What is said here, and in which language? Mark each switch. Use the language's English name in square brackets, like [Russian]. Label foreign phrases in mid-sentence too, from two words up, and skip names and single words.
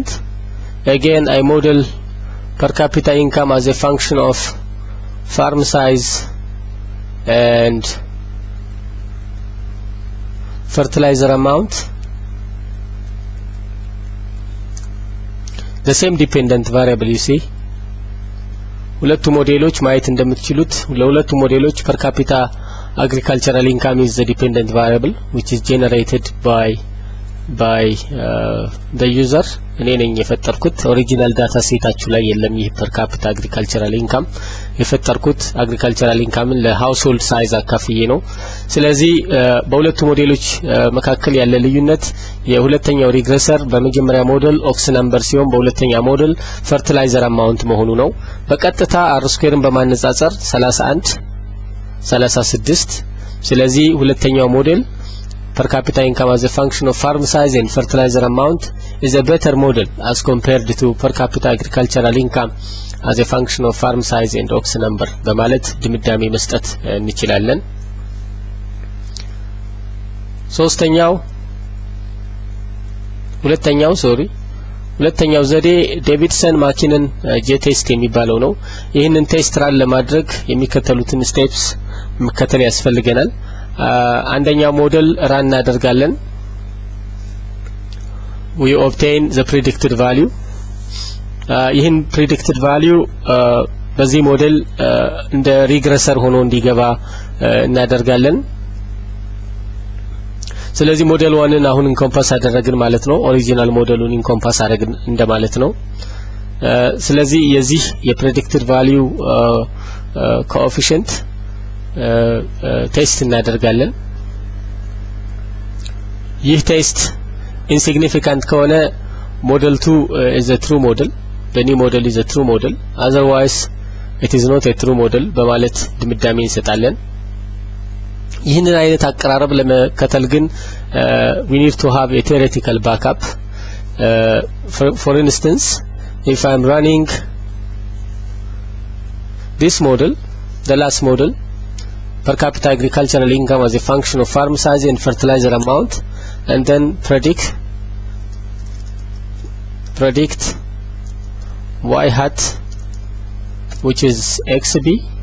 [English] Again I model per capita income as a function of farm size and fertilizer amount. The same dependent variable you see. [Amharic] ሁለቱ ሞዴሎች ማየት እንደምትችሉት ለሁለቱ ሞዴሎች [English] per capita agricultural income is the dependent variable which is generated by the user. [Amharic] እኔ ነኝ የፈጠርኩት። ኦሪጂናል ዳታ ሴታችሁ ላይ የለም። ይህ [English] per capita agricultural income [Amharic] የፈጠርኩት [English] agricultural income [Amharic] ለሃውስሆልድ ሳይዝ አካፍዬ ነው። ስለዚህ በሁለቱ ሞዴሎች መካከል ያለ ልዩነት የሁለተኛው ሪግረሰር በመጀመሪያ ሞዴል [English] ox number [Amharic] ሲሆን በሁለተኛ ሞዴል [English] fertilizer amount [Amharic] መሆኑ ነው። በቀጥታ አር ስኩዌርን በማነጻጸር [English] 36 ስለዚህ ሁለተኛው ሞዴል per capita income as a function of farm size and fertilizer amount is a better model as compared to per capita agricultural income as a function of farm size and ox number [Amharic] በማለት ድምዳሜ መስጠት እንችላለን። ሁለተኛው ዘዴ ዴቪድሰን ማኪነን ጄ ቴስት የሚባለው ነው። ይህንን [English] test run [Amharic] ለማድረግ የሚከተሉትን ስቴፕስ መከተል ያስፈልገናል። አንደኛው ሞዴል ራን እናደርጋለን። [English] we obtain the predicted value. [Amharic] ይህን [English] predicted value [Amharic] በዚህ ሞዴል እንደ ሪግረሰር ሆኖ እንዲገባ እናደርጋለን። ስለዚህ ሞዴል 1ን አሁን ኢንኮምፓስ አደረግን ማለት ነው። ኦሪጂናል ሞዴሉን ኢንኮምፓስ አደረግን እንደማለት ነው። ስለዚህ የዚህ የፕሬዲክትድ [English] value coefficient test [Amharic] እናደርጋለን። ይህ ቴስት ኢንሲግኒፊካንት ከሆነ ሞዴል [English] 2 is a true model, the new model is a true model, otherwise it is not a true model [Amharic] በማለት ድምዳሜ እንሰጣለን። ይህንን አይነት አቀራረብ ለመከተል ግን [English] we need to have a theoretical backup. For instance, if I am running this model, the last model, per capita agricultural income as a function of farm size and fertilizer amount, and then predict y hat, which is xb.